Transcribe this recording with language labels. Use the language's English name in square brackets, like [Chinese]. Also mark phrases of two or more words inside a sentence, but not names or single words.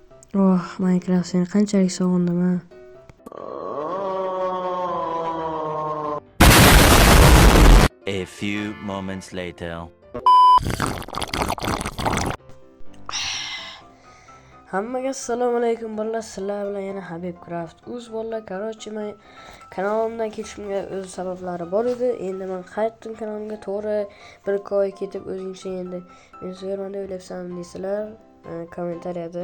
[Uzbek] Oh, Minecraft seni qanchalik sog'indim ha. [English] A few moments later. [Uzbek] Hammaga assalomu alaykum bolalar, sizlar bilan yana Habibcraft. Bolalar, короче, men kanalimdan ketishimga o'z sabablari bor edi. Endi men qaytdim kanalimga, to'g'ri 1-2 oy ketib o'zingcha endi men so'raman deb o'ylabsan deysizlar kommentariyada.